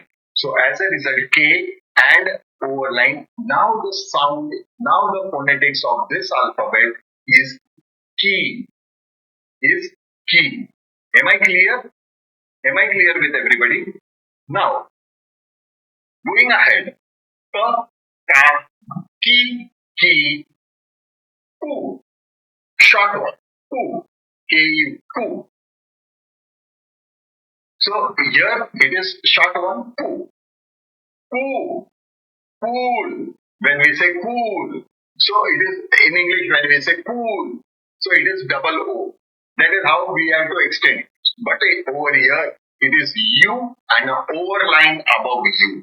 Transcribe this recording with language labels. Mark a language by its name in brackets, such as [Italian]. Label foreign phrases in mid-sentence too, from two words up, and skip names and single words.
[English] So as a result, K and overline. Now the sound, now the phonetics of this alphabet is ki. Is ki. Am I clear? Am I clear with everybody? Now, going ahead, ka, ka, ki, ki, ku. Short one, ku, ki, ku. So here it is short one, ku. Ku, cool. When we say cool, so it is in English when we say cool, so it is double O. That is how we have to extend. But over here, it is U and an overline above U.